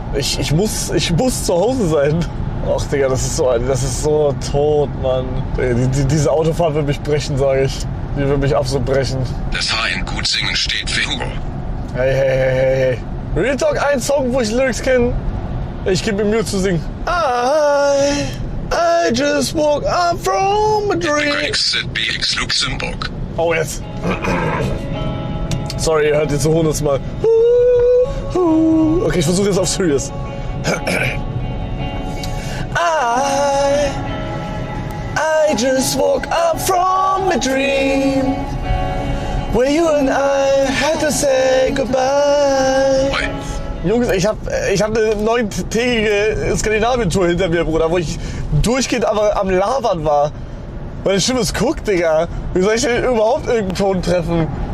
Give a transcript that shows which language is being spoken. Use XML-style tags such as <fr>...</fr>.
<de>Ich muss zu Hause sein. Ach, Digga, das ist so tot, Mann. Diese Autofahrt wird mich brechen, sage ich. Die wird mich absolut brechen. Das H in gut singen steht für Hugo. Hey. Real Talk, ein Song, wo ich Lyrics kenne. Ich gebe mir Mühe zu singen.</de> <en>I just woke up from a dream. XZBX Luxemburg.</en> <de>Oh, jetzt. Sorry, ihr hört jetzt so hundertste Mal. Okay, ich versuche jetzt auf Serious.</de> <en>I just woke up from a dream where you and I had to say goodbye. Oi.</en> <de>Jungs, ich hab eine 9-tägige Skandinavien-Tour hinter mir, Bruder, wo ich durchgehend aber am Labern war. Meine Stimme ist guckt, Digga. Wie soll ich denn überhaupt irgendeinen Ton treffen?</de>